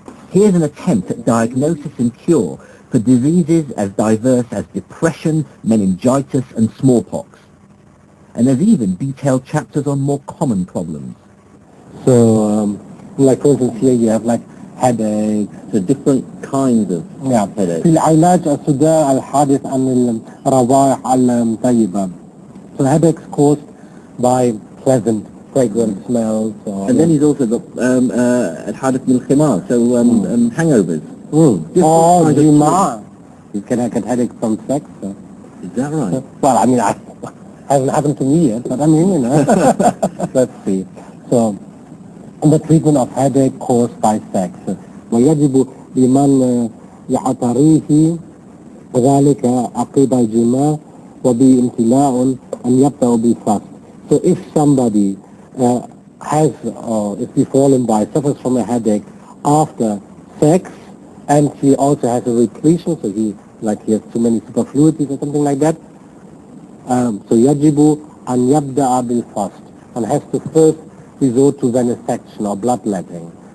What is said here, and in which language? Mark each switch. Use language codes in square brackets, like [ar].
[en] Here's an attempt at diagnosis and cure for diseases as diverse as depression, meningitis and smallpox. And there's even detailed chapters on more common problems. So, for instance, here you have headaches, so different kinds of headaches. [ar] في العلاج الصداع الحادث عن الروائح الطيبة. [en] So headaches caused by pleasant, fragrant smells. And then he's also got [ar] الحادث من الخمار, [en] so hangovers. [ar] Jima. [en] You can get headache from sex. Is that right? Well, I mean, hasn't happened to me yet, but I mean, Let's see. So, the treatment of headache caused by sex. [ar] ويجب لمن يعتريه ذلك عقب الجماع وبامتلاء أن يبدأ بالفصل. [en] So if somebody if befallen by, suffers from a headache after sex, and he also has a repletion, so he has too many superfluities or something like that, so [ar] يجب أن يبدأ بالفصل, [en] and has to first resort to venesection or bloodletting.